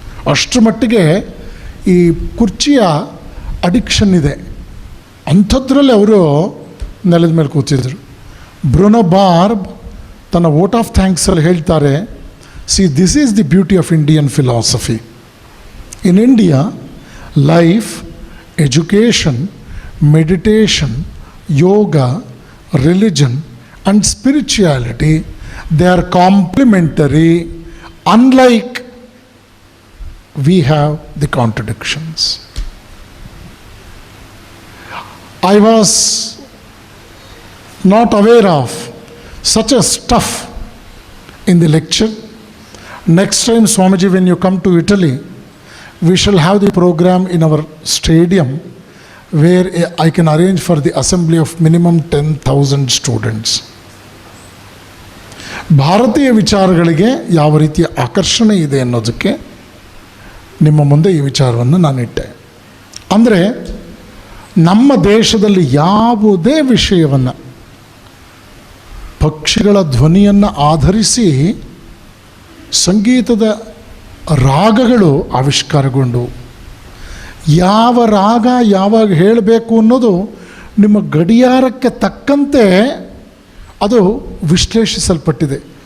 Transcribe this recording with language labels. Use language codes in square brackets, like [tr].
[kn] ಅಷ್ಟರ ಮಟ್ಟಿಗೆ ಈ ಕುರ್ಚಿಯ ಅಡಿಕ್ಷನ್ ಇದೆ. ಅಂಥದ್ರಲ್ಲಿ ಅವರು ನೆಲದ ಮೇಲೆ ಕೂತಿದ್ರು. ಬ್ರೂನೋ ಬಾರ್ಬ್ ತನ್ನ ವೋಟ್ ಆಫ್ ಥ್ಯಾಂಕ್ಸಲ್ಲಿ ಹೇಳ್ತಾರೆ, [en] See this is the beauty of Indian philosophy. In India, life, education, meditation, yoga, religion and spirituality, they are complementary, unlike we have the contradictions. I was not aware of such a stuff in the lecture. Next time, Swamiji, when you come to Italy, we shall have the program in our stadium where I can arrange for the assembly of minimum 10,000 students. [kn] ಭಾರತೀಯ ವಿಚಾರಗಳಿಗೆ ಯಾವ ರೀತಿಯ ಆಕರ್ಷಣೆ ಇದೆ ಅನ್ನೋದಕ್ಕೆ ನಿಮ್ಮ ಮುಂದೆ ಈ ವಿಚಾರವನ್ನು ನಾನಿಟ್ಟೆ. ಅಂದರೆ ನಮ್ಮ ದೇಶದಲ್ಲಿ ಯಾವುದೇ ವಿಷಯವನ್ನು ಪಕ್ಷಿಗಳ ಧ್ವನಿಯನ್ನು ಆಧರಿಸಿ ಸಂಗೀತದ ರಾಗಗಳು ಆವಿಷ್ಕಾರಗೊಂಡು, ಯಾವ ರಾಗ ಯಾವಾಗ ಹೇಳಬೇಕು ಅನ್ನೋದು ನಿಮ್ಮ ಗಡಿಯಾರಕ್ಕೆ ತಕ್ಕಂತೆ ಅದು ವಿಶ್ಲೇಷಿಸಲ್ಪಟ್ಟಿದೆ.